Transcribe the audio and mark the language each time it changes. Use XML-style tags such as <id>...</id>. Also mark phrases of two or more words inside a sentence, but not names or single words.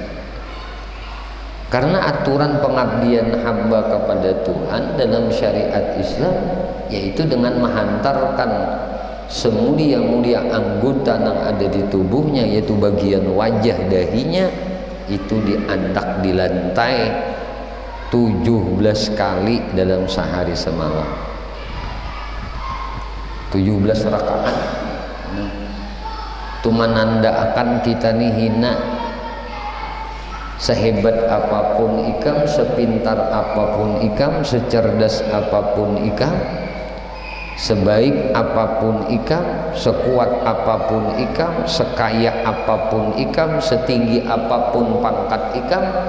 <id>Karena aturan pengabdian hamba kepada Tuhan dalam syariat Islam yaitu dengan menghantarkan semulia-mulia anggota yang ada di tubuhnya, yaitu bagian wajah dahinya itu diandak di lantai 17 kali dalam sehari semalam. 17 rakaat. Itu menandakan kita nih hina. Sehebat apapun ikam, sepintar apapun ikam, secerdas apapun ikam, sebaik apapun ikam, sekuat apapun ikam, sekaya apapun ikam, setinggi apapun pangkat ikam,</id>